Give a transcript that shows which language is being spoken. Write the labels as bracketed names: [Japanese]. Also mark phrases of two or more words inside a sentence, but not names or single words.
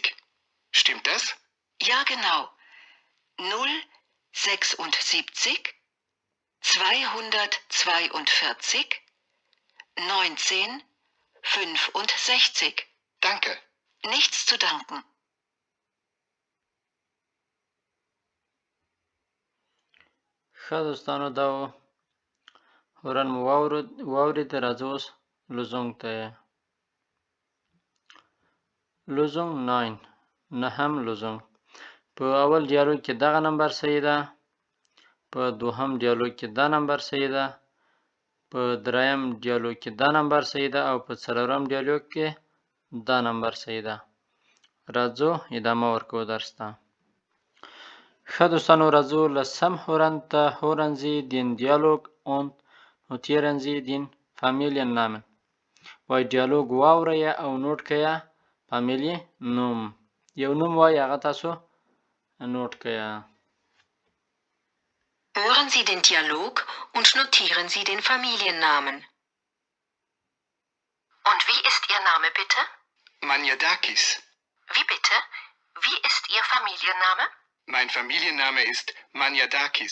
[German] Stimmt das? Ja, genau. 076 242 19 65. Danke. Nichts zu danken. [Pashto] ښه دوستانو دا هورن مو واورېد. راځو اوس لزونګ ته. لزونګ 9 نهم لزونګ. په اول ډیالوګ کې دغه نمبر صحیح ده، په دوهم ډیالوګ کې دا نمبر صحیح ده، په دریم ډیالوګ کې دا نمبر صحیح ده او په څلورم ډیالوګ کې دا نمبر صحیح ده. راځو ادامه ورکو درس ته. ښه دوستانو راځو لسم هورن ته. [German] Hören Sie den Dialog und notieren Sie den Familiennamen. [Pashto] وای ډیالوګ واورئ او نوٹ کړئ فامیلی نوم. یو نوم وای هغه تاسو نوٹ کړئ. [German] Hören Sie den Dialog und notieren Sie den Familiennamen. Und wie ist Ihr Name bitte? Maniadakis. Wie bitte? Wie ist Ihr Familienname? Mein Familienname ist Maniadakis.